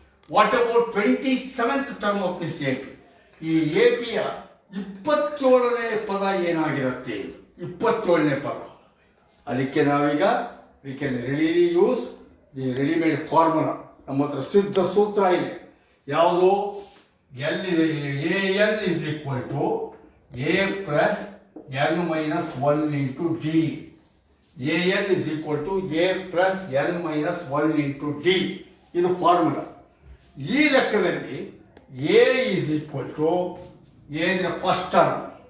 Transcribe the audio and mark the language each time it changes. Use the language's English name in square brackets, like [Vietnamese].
[English] What about 27th term of this AP? [Kannada] ಈ APಯ 27ನೇ ಪದ [English] ಏನಾಗಿರುತ್ತೆ? 27ನೇ ಪದ. [Kannada] ಅದಕ್ಕೆ ನಾವೀಗ [English] We can readily use the readymade formula. [Kannada] ನಮ್ಮ ಹತ್ರ ಸಿದ್ಧ ಸೂತ್ರ ಇದೆ. ಯಾವುದು? [English] AL is equal to A plus N minus 1 into D. AL is equal to A plus N minus 1 into D. [Kannada] ಇದು ಫಾರ್ಮುಲಾ. ಈ ಲೆಕ್ಕದಲ್ಲಿ [English] A is equal to A [Kannada] ಅಂದರೆ ಫಸ್ಟ್ ಟರ್ಮ್.